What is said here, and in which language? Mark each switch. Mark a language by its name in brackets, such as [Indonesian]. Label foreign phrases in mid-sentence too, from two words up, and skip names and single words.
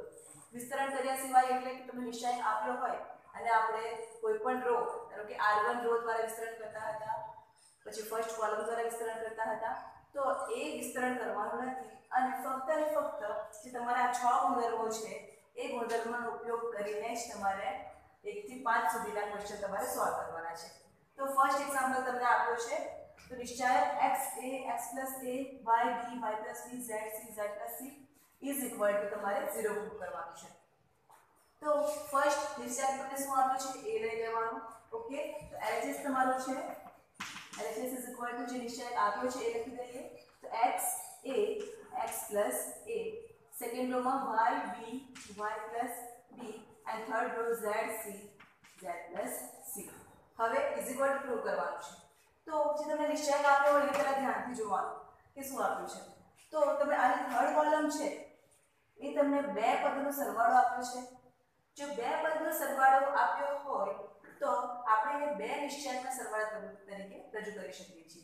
[Gujarati] વિસ્તરણ કર્યા સિવાય એટલે કે તમે નિશ્ચયક આપ્યો હોય અને આપણે કોઈપણ રો ધારો કે r1 રો દ્વારા વિસ્તરણ કરતા હતા, પછી [English] first column [Gujarati] દ્વારા વિસ્તરણ કરતા હતા તો એ વિસ્તરણ કરવાનું નથી અને ફક્ત જે તમારા 6 ગુણધર્મો છે એ ગુણધર્મોનો ઉપયોગ કરીને જ તમારે 1 થી 5 સુધીના ક્વેશ્ચન તમારે સોલ્વ કરવાના છે। તો [English] first example [Gujarati] તમને આપ્યો છે તો નિશ્ચયક [English] x a x plus a y b y plus b z c z plus c is equal to [Gujarati] તમારે 0 પ્રૂવ કરવાનું છે। તો ફર્સ્ટ નિશ્ચયક તમને શું આપ્યું છે? a લઈ લેવાનું। ઓકે, તો LHS તમારું છે [English] LHS is equal to [Gujarati] જે નિશ્ચયક આપ્યો છે એ લખી દઈએ તો x a x plus a, [English] second row [Gujarati] માં [English] y b y plus b and third row z c z plus c। [Gujarati] હવે [English] is equal to [Gujarati] પ્રૂવ કરવાનું છે તો જે તમને નિશ્ચયક આપ્યો હોય એ પહેલા ધ્યાનથી જોવાનું કે શું આપ્યું છે। તો તમે આ [English] third column [Gujarati] છે એ તમને બે પદનો સરવાળો આપ્યો છે। જો બે પદનો સરવાળો આપ્યો હોય તો આપણે એને બે નિશ્ચયકના સરવાળા તરીકે રજૂ કરી શકીએ છીએ।